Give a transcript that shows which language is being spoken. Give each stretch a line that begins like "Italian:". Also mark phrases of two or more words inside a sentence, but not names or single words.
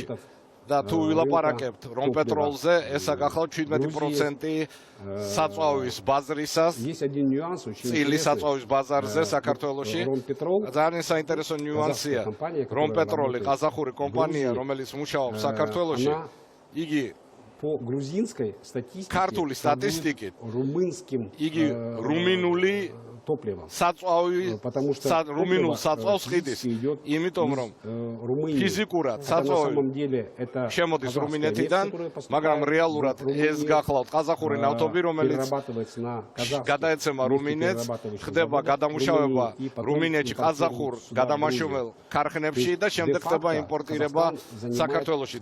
Georgian: და თუ ვილაპარაკებთ Rompetrol-ზე, ესა გახლავთ 17% საწვავის ბაზრისას. წილის საწვავის ბაზარზე საქართველოში. ძალიან საინტერესო ნიუანსია. Rompetrol-ი ყაზახური კომპანია, რომელიც მუშაობს საქართველოში, იგი
Russian: по грузинской статистике,
Georgian: ქართული სტატისტიკით,
Russian: румынским,
Georgian: იგი რუმინული
Russian: топливом. потому что
Georgian: რუმინულ საწვავს ხიდის, იმიტომ რომ ფიზიკურად საწვავი შემოდის რუმინეთიდან, მაგრამ რეალურად ეს გახლავთ ყაზახური ნავთობი, რომელიც გადაეცემა რუმინეთს, ხდება გადამუშავება რუმინეთში ყაზახურ გადამაშრომელ ქარხნებში და შემდეგ ხდება იმპორტირება საქართველოში.